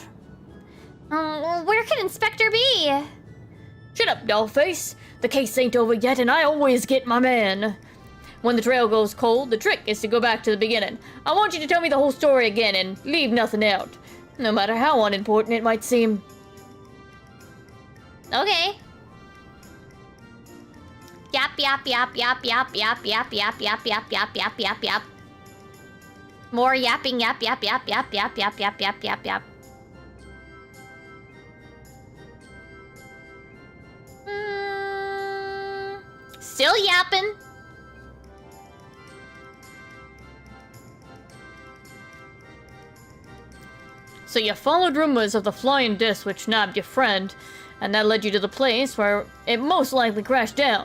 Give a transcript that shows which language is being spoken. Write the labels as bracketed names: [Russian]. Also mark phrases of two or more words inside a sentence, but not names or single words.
[English] Where could Inspector be? Shut up, dollface. The case ain't over yet, and I always get my man. When the trail goes cold, the trick is to go back to the beginning. I want you to tell me the whole story again and leave nothing out, no matter how unimportant it might seem. Okay. Yap, yap, yap, yap, yap, yap, yap, yap, yap, yap, yap, yap, yap, yap. More yapping, yap, yap, yap, yap, yap, yap, yap, yap, yap, yap. Still yapping. So you followed rumors of the flying disc which nabbed your friend, and that led you to the place where it most likely crashed down.